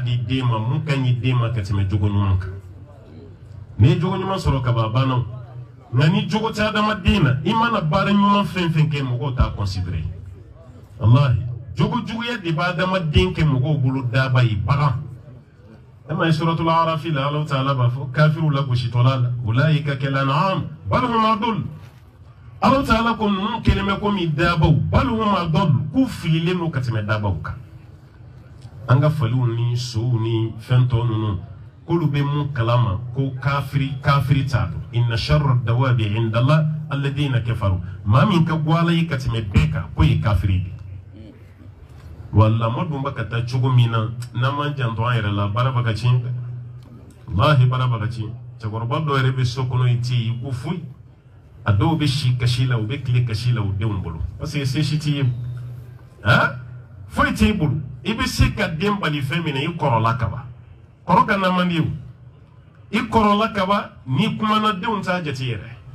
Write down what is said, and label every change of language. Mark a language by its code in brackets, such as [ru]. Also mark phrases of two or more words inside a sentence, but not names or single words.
[bm] di den ma mun ka ɲi den ma ka tɛmɛ jogo ɲuman kan n'i ye jogo ɲuman sɔrɔ ka ban a banna nka ni jogo tɛ adamaden na i mana baara ɲuman fɛn fɛn kɛ mɔgɔw t'a considéré walahi jogo juguya de b'a adamaden kɛ mɔgɔw bolo daba ye bagan e ma ye suratul arafi la Alahu taala b'a fɔ kafiru la gositɔla la [ar] أولئك كالأنعام بل هم أضل [bm] Alahu taala ko ninnu kelen bɛ komi dabaw [ar] بل هم أضل [bm] k'u fililen don ka tɛmɛ dabaw kan an ka faliw ni sow ni fɛn tɔ ninnu k'olu bɛ mun kalama ko kafiri t'a dɔn [ar] إن شر الدواب عند الله الذين كفروا [bm] maa min ka bɔ ala ye ka tɛmɛ bɛɛ kan k'o ye kafiri de wa lamɔ dun bɛ ka taa cogo min na n'an m'an janto an yɛrɛ la baara bɛ ka tiɲɛ walahi baara bɛ ka tiɲɛ cɛkɔrɔba dɔw yɛrɛ bɛ so kɔnɔ i tɛ yen ko foyi a dɔw bɛ si kasi la u bɛ tile kasi la u denw bolo [fr] parce que [bm] se si t'i ye foyi t'e bolo i bɛ se ka den bali fɛn min na i kɔrɔla kaban kɔrɔ ka na man di o i kɔrɔla kaban n'i kumana denw t'a jate yɛrɛ